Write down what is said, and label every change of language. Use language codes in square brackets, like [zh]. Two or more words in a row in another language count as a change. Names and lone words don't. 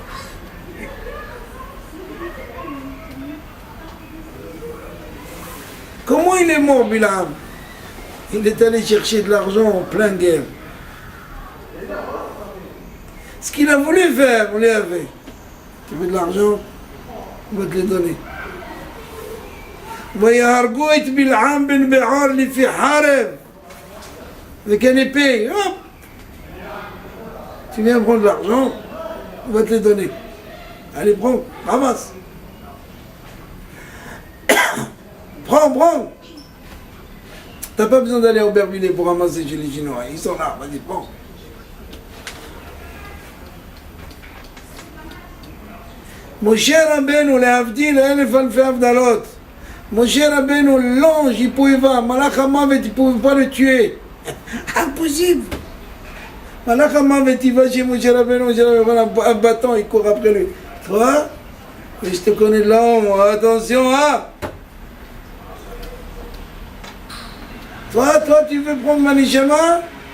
[fr] Comment il est mort, Bil'am? Il est allé chercher de l'argent en pleine guerre. Ce qu'il a voulu faire, on l'a fait. Tu veux de l'argent, on va te le donner. [he] ויהרגו את בלעם בן בעור לפי חרב [fr] avec une épée. Hop. Tu viens prendre l'argent, on va te le donner. Allez, prends, ramasse. Prends. T'as pas besoin d'aller au Bermudet pour ramasser chez les Chinois. Ils sont là, vas-y, prends. [he] Moshe Rabbeinu, להבדיל אלף אלפי הבדלות. [fr] Moshe Rabbeinu, l'ange, il pouvait pas. [he] מלאך המוות, [fr] il ne pouvait pas le tuer. Impossible. [he] מלאך המוות, [fr] il va chez Moshe Rabbeinu, un bâton, il court après lui. Toi, je te connais de l'homme, attention, hein. Toi, tu veux prendre ma neshama?